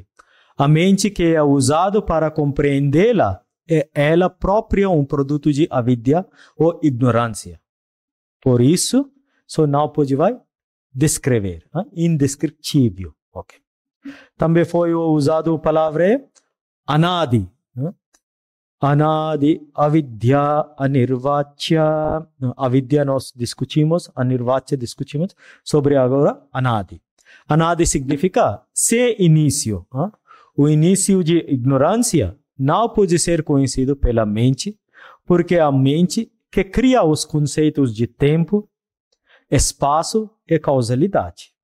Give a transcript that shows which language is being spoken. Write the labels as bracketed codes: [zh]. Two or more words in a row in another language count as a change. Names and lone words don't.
[pt] A mente que é usada para compreendê-la é ela própria um produto de avidya ou ignorância. Por isso, só não pode descrever. Indescritível. Okay. Também foi usado a palavra anadi. [sa] Anadi, avidya, anirvachya. [pt] Avidya nós discutimos, anirvachya discutimos. Sobre agora, anadi. Anadi significa sem início. O início de ignorância não pode ser conhecido pela mente, porque é a mente que cria os conceitos de tempo, espaço e causalidade.